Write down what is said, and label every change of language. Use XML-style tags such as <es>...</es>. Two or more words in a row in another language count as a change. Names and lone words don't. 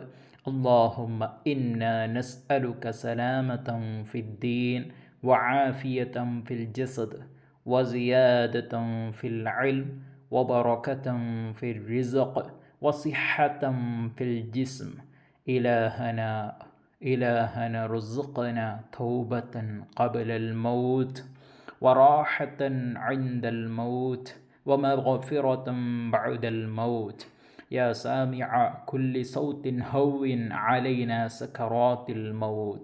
<ar>اللهم إنا نسألك سلامة في الدين وعافية في الجسد وزيادة في العلم وبركة في الرزق وصحة في الجسم. إلهنا رزقنا توبة قبل الموت وراحة عند الموت ومغفرة بعد الموت. يا سامع كل صوت هون علينا سكرات الموت.</ar>